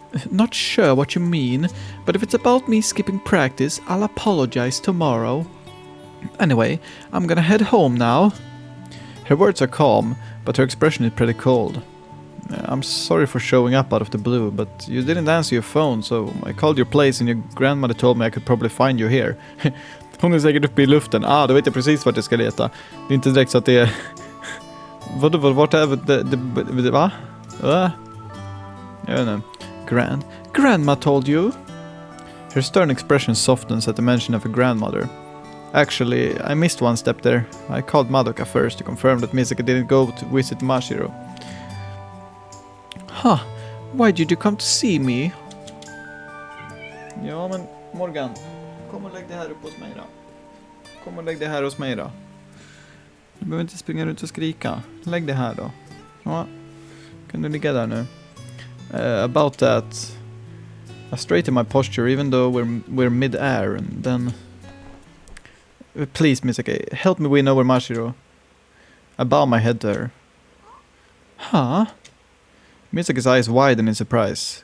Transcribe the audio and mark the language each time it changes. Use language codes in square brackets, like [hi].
[en] Not sure what you mean, but if it's about me skipping practice, I'll apologize tomorrow. Anyway, I'm gonna head home now. Her words are calm, but her expression is pretty cold. I'm sorry for showing up out of the blue, but you didn't answer your phone, so I called your place and your grandmother told me I could probably find you here. [sv] Hon är säkert uppe i luften. Då vet jag precis vart jag ska leta. Det är inte direkt så att det är... Vart är det? Va? Jag vet inte. [en] Grandma told you? Her stern expression softens at the mention of her grandmother. Actually, I missed one step there. I called Madoka first to confirm that Misaki didn't go to visit Mashiro. Huh, why did you come to see me? [sv] Ja, men Morgan, kom och lägg det här upp hos mig då. Kom och lägg det här hos mig då. Du behöver inte springa runt och skrika. Lägg det här då. Ja, kan du ligga där nu? [en] About that, I straighten my posture even though we're mid-air, and then... Please, Misaki, help me win over Mashiro. I bow my head to her. Huh? Misaki's eyes widen in surprise.